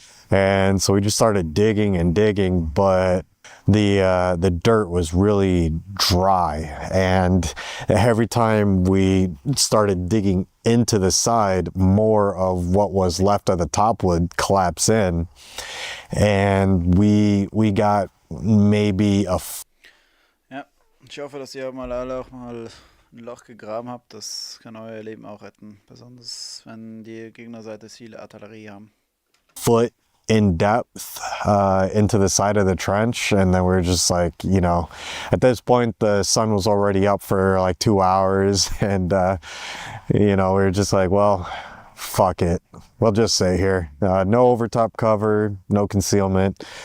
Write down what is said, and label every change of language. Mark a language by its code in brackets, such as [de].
[en] And so we just started digging and digging, but the dirt was really dry, and every time we started digging into the side, more of what was left of the top would collapse in, and we got maybe [de] Ja, ich hoffe, dass ihr alle auch mal ein Loch gegraben habt. Das kann euer Leben auch retten, besonders wenn die Gegnerseite viele Artillerie haben. [en] foot in depth into the side of the trench, and then we're just like, at this point the sun was already up for like 2 hours, and we were just like, well, fuck it, we'll just stay here. No overtop cover, no concealment.